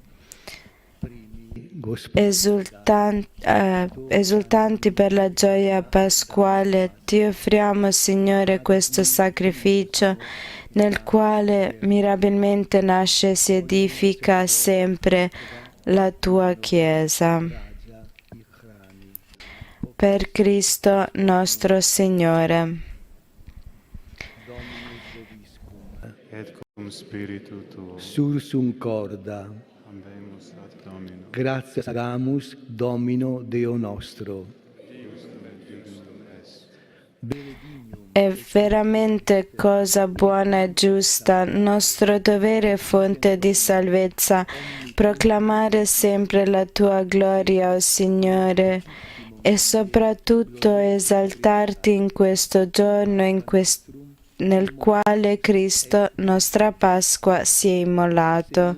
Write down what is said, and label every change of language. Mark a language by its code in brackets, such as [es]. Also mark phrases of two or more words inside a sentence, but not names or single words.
[it] Esultanti per la gioia pasquale, ti offriamo, Signore, questo sacrificio nel quale mirabilmente nasce e si edifica sempre la tua Chiesa. Per Cristo nostro Signore. [la] Et cum spiritu tuo. Sursum corda. Habemus ad Domino. Gratias agamus Domino Deo nostro. [it] È veramente cosa buona e giusta, nostro dovere e fonte di salvezza, proclamare sempre la tua gloria, o Signore, e soprattutto esaltarti in questo giorno nel quale Cristo, nostra Pasqua, si è immolato.